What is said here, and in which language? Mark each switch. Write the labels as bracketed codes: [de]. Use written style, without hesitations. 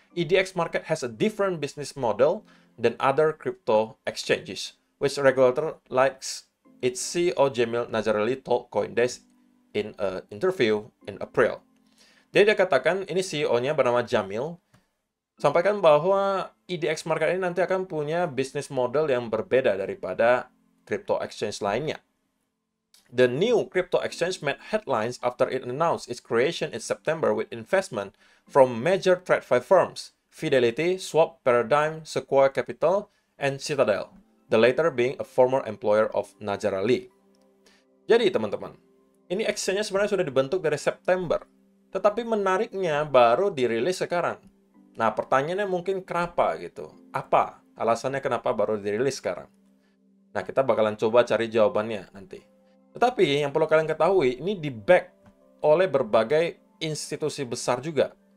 [en] EDX market has a different business model than other crypto exchanges, which regulator likes its CEO Jamil Nazarali told Coindesk in an interview in April. [id] Jadi dia katakan, ini CEO-nya bernama Jamil, sampaikan bahwa EDX market ini nanti akan punya bisnis model yang berbeda daripada crypto exchange lainnya. [en] The new crypto exchange made headlines after it announced its creation in September with investment from major TradFi firms, Fidelity, Swap, Paradigm, Sequoia Capital, and Citadel, the latter being a former employer of Nazar Ali. [id] Jadi teman-teman, ini exchange-nya sebenarnya sudah dibentuk dari September, tetapi menariknya baru dirilis sekarang. Nah, pertanyaannya mungkin kenapa gitu? Apa alasannya kenapa baru dirilis sekarang? Nah, kita bakalan coba cari jawabannya nanti. Tetapi yang perlu kalian ketahui, ini di-back oleh berbagai institusi besar juga.